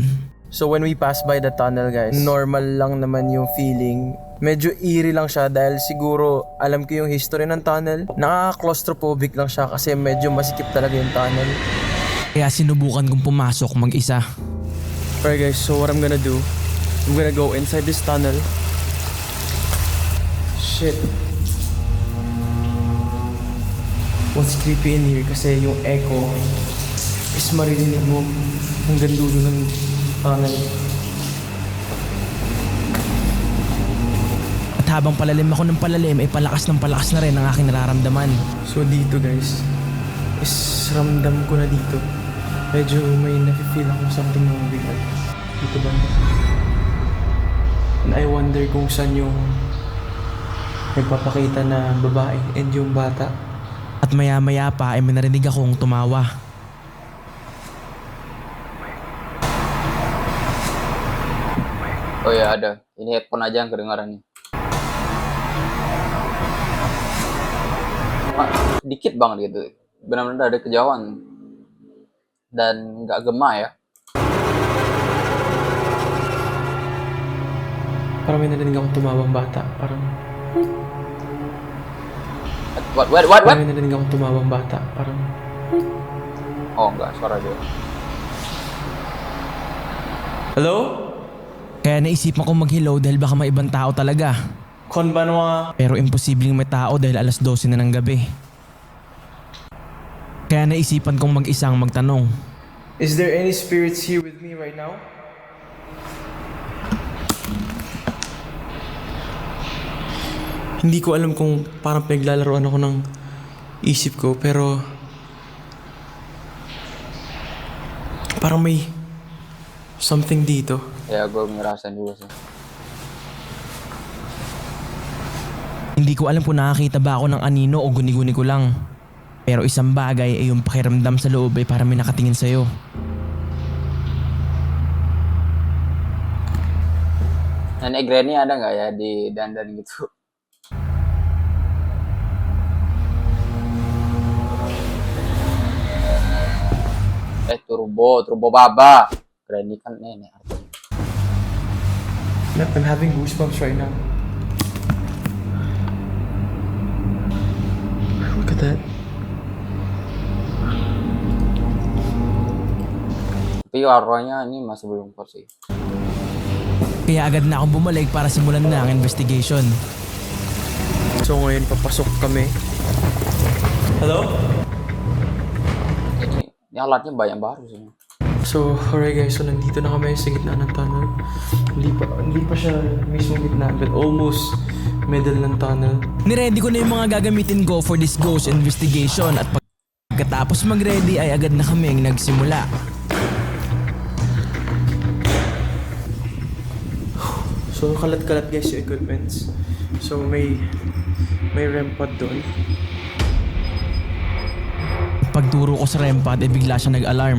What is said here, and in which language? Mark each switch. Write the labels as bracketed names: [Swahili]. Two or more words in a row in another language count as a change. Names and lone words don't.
[English] So when we pass by the tunnel guys, [Filipino] normal lang naman yung feeling. Medyo eerie lang siya dahil siguro alam ko yung history ng tunnel. Nakaka-claustrophobic lang siya kasi medyo masikip talaga yung tunnel. Kaya sinubukan kong pumasok mag-isa. [English] Alright guys, so what I'm gonna do, I'm gonna go inside this tunnel. [Filipino] Shit. [English] What's creepy in here [Filipino] kasi yung echo is maririnig mo hanggang dulo ng tunnel. At habang palalim ako ng palalim, ay palakas ng palakas na rin ang aking nararamdaman. So dito guys, is ramdam ko na dito. Medyo may nafe-feel ako something na mabigat. Dito ba? [English] And I wonder [Filipino] kung saan yung nagpapakita na babae and yung bata. At maya-maya pa ay may narinig akong tumawa. [Indonesian] Oh ya ada. Ini headphone aja yang kedengaran nih. Dikit banget gitu. Benar-benar ada kejauhan. Dan nggak gema ya. [Filipino] Parang may narinig akong tumawang bata. Parang [English] What? [Filipino] Parang may narinig akong tumawang bata. Parang [Indonesian] Oh enggak, suara dia. [English] hello? [Filipino] Kaya naisipan kong mag-hello dahil baka may ibang tao talaga. [Japanese] Konbanwa. [Filipino] Pero imposibleng may tao dahil alas 12 na ng gabi. Kaya naisipan kong mag-isang magtanong. [English] Is there any spirits here with me right now? [Filipino] Hindi ko alam kung parang pinaglalaroan ako ng isip ko, pero parang may something dito. [Indonesian] Kaya gue ngerasain juga sih. [Filipino] Hindi ko alam kung nakakita ba ako ng anino o guni-guni ko lang. Pero isang bagay ay yung pakiramdam sa loob ay parang may nakatingin sa'yo. [Indonesian] Nenek Granny ada nggak ya di dandan gitu? Turbo Baba. Granny kan nenek artinya. [English] Yep, I'm having goosebumps right now. Look at that. [Indonesian] Tapi arwahnya ini masih belum keluar sih. [Filipino] Kaya agad na akong bumalik para simulan na ang investigation. So ngayon papasok kami. Hello? [Indonesian] Ini alatnya banyak baru sih. [Filipino] So, [English] alright guys, [Filipino] so nandito na kami sa gitna ng tunnel. Hindi pa siya mismo gitna, [English] but almost middle [Filipino] ng tunnel. Niready ko na yung mga gagamitin ko [English] for this ghost investigation [Filipino] at pagkatapos mag-ready ay agad na kaming nagsimula. So, kalat-kalat guys yung equipments. So, may REM pod doon. Pagturo ko sa REM pad ay bigla siya nag-alarm.